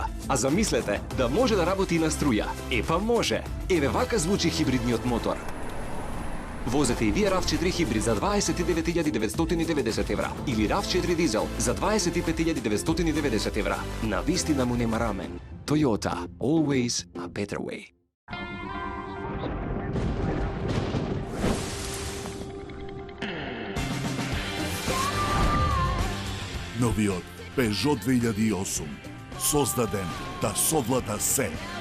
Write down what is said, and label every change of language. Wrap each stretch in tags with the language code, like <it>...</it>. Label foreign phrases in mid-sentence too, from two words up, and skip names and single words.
<mk>А замислете, да може да работи и на струја. Епа може! Еве вака звучи хибридниот мотор. Возете и вие RAV4 хибрид за 29.990 евра или RAV4 дизел за 25.990 евра. На вистина му нема рамен.</mk> <en>Toyota, always a better way.</en> <mk>Новиот Peugeot 2008, создаден да совлада се.</mk>